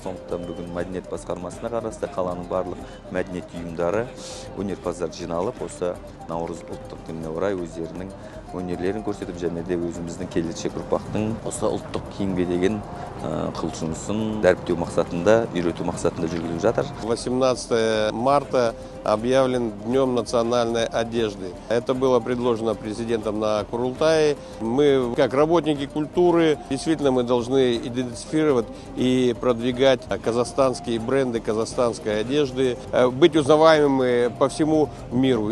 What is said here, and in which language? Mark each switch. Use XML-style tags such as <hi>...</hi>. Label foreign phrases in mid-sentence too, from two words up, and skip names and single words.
<kk>Сондықтан бүгін мәдениет басқармасына қарасты қаланың барлық мәдениет ұйымдары, өнерпаздар жиналып, осы наурыз ұлттық күніне орай өздерінің өнерлерін көрсетіп, және де өзіміздің келешек ұрпақтың осы ұлттық киімге деген құлшынысын дәріптеу мақсатында, үйрету мақсатында жүргізіліп жатыр.</kk> <ru>18 марта объявлен Днем национальной одежды. Это было предложено президентом на Курултае. Мы, как работники культуры, действительно мы должны идентифицировать и продвигать казахстанские бренды, казахстанской одежды, быть узнаваемыми по всему миру.</ru>